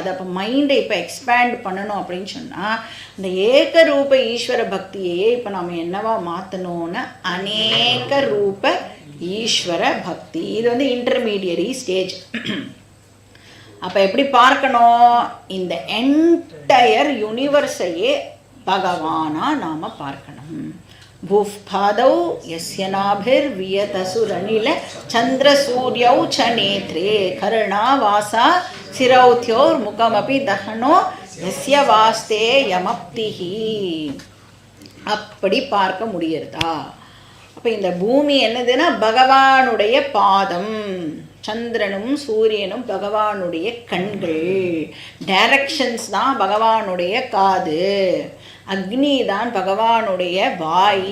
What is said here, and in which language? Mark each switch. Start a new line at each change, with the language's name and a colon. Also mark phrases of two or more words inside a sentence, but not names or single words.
Tamil: அப்போ மைண்டை இப்போ எக்ஸ்பேண்ட் பண்ணணும் அப்படின்னு சொன்னால் இந்த ஏகரூப ஈஸ்வர பக்தியையே இப்போ நம்ம என்னவா மாற்றணும்னா அநேக ரூப ஈஸ்வர பக்தி. இது வந்து
English: intermediary stage.
Tamil: அப்போ எப்படி பார்க்கணும்? இந்த
English: entire universe
Tamil: பகவானா நாம் பார்க்கணும்.
Sanskrit: भूफ्पादौ यस्य नाभिर्वियतसुरनिल चन्द्रसूर्यौ च नेत्रे कर्णावासा सिरौथ्योर्मुखमपि दहनो यस्य वास्ते यमप्तिहि.
Tamil: அப்படி பார்க்க முடியறதா? அப்போ இந்த பூமி என்னதுன்னா பகவானுடைய பாதம், சந்திரனும் சூரியனும் பகவானுடைய கண்கள், டைரக்ஷன்ஸ் தான் பகவானுடைய காது, அக்னி தான் பகவானுடைய வாய்.